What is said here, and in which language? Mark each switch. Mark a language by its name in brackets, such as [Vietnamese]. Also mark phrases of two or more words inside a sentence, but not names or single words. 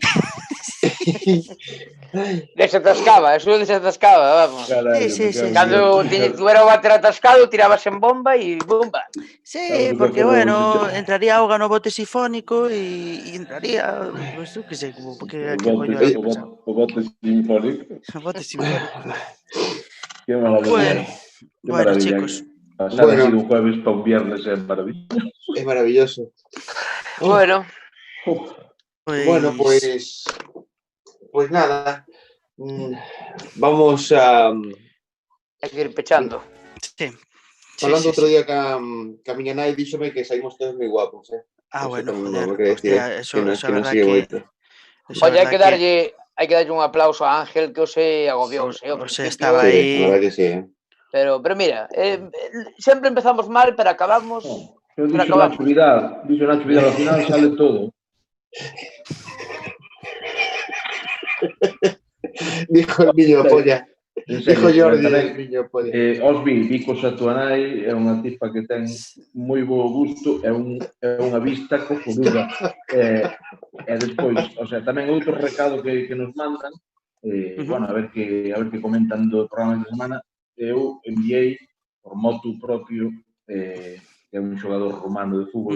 [Spanish] Desatascaba, vamos. Sí. [Galician] Cando tuviera o váter atascado, tirabas en bomba e bomba. Sí, porque, bueno, entraría auga no bote sifónico e entraría, pues, que sei, como que coño era pasado. O bote sinfónico. O bote sinfónico. [Spanish] Qué maravilla. Bueno, chicos. Pasar así un jueves para un viernes es maravilloso. Es maravilloso. Bueno. Bueno, pues nada. Vamos a... Hay que ir pechando. Sí. [Galician] Falando outro día ca miña nai, díxome que saímos todos moi guapos, [Spanish] bueno, joder, hostia, eso [Galician] que é verdad que... Oye, hai que darlle un aplauso a Ángel, que se agobiou. Estaba aí. [Spanish] La verdad que sí, [Galician] Pero mira, sempre empezamos mal, pero acabamos... Dixo Nacho Vidal, ao final sale todo. [Spanish] Dijo el niño polla. Dijo Jordi el niño polla. [Galician] Os vi cos a túa nai, é unha tipa que ten moi bo gusto, é unha vista cojonuda. E despois, o sea, tamén outro recado que nos mandan, bueno, a ver que comentan do programa de semana, eu enviei por [Latin] motu propio, [Galician] que é un xogador romano de fútbol,